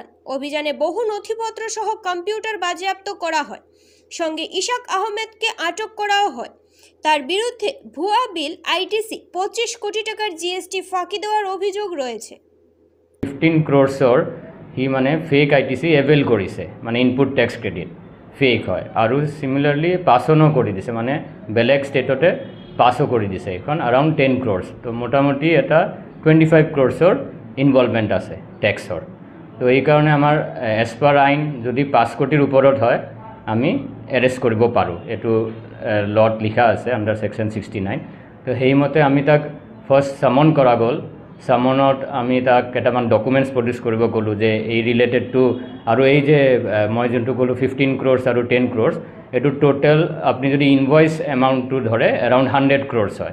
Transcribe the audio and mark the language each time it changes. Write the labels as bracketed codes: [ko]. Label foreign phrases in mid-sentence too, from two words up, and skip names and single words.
[bn] অভিযানে বহু নথিপত্র সহ কম্পিউটার বাজেয়াপ্ত করা হয়। সঙ্গে ইশাক আহমেদকে আটক করাও হয়। তার বিরুদ্ধে ভুয়া বিল আইটিসি 25 কোটি টাকার জিএসটি ফাঁকি দেওয়ার অভিযোগ রয়েছে। [as] 15 crores হি মানে [en] fake ITC avail [as] কৰিছে, মানে [en] input tax credit fake [as] হয়, আৰু সিমিলাৰলি পাছনো কৰি দিছে, মানে বেলেগ ষ্টেটতে পাছো কৰি দিছে। এখন [en] around 10 crores, [as] তো মোটামুটি এটা [en] 25 crores involvement [as] আছে টেক্সৰ। তো এই কাৰণে আমাৰ [en] as per [as] আইন যদি 5 কোটিৰ ওপৰত হয় আমি এৰেষ্ট কৰিব পাৰোঁ, এইটো লট লিখা আছে [en] under section 69. [as] তো সেইমতে আমি তাক [en] first summon [as] কৰা গ'ল। সামনত আমি তাক কেইটামান [en] documents produce [as] কৰিব ক'লোঁ যে এই [en] related to, [as] আৰু এই যে মই যোনটো ক'লোঁ 15 crores আৰু 10 crores, এইটো টোটেল আপুনি যদি [en] invoice amount [as] ধৰে [en] around 100 crores [as] হয়।